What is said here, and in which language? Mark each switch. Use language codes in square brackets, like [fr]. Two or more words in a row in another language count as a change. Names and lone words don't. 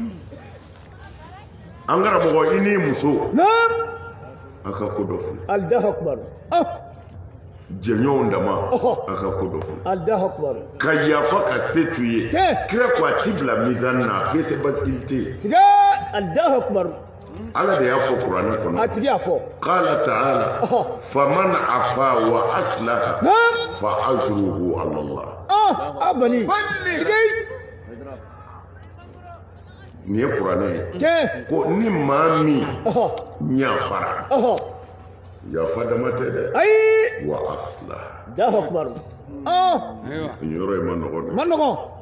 [bm] an karamɔgɔ i ni muso a ka ko dɔ filɛ jɛɲɔgɔnw dama a ka ko dɔ filɛ ka yafa ka se tu ye kira ko a ti bila mizani na a bɛ se basikili tɛ yen ala de y'a fɔ kuranɛ kɔnɔ [ar] قال تعالى فمن عفا وأصلح فأجره على الله [bm] nin ye kuranɛ ye ko ni maa min ɲafara yafa dama tɛ dɛ [ar] وأصلح [bm] nin yɔrɔ in ma nɔgɔn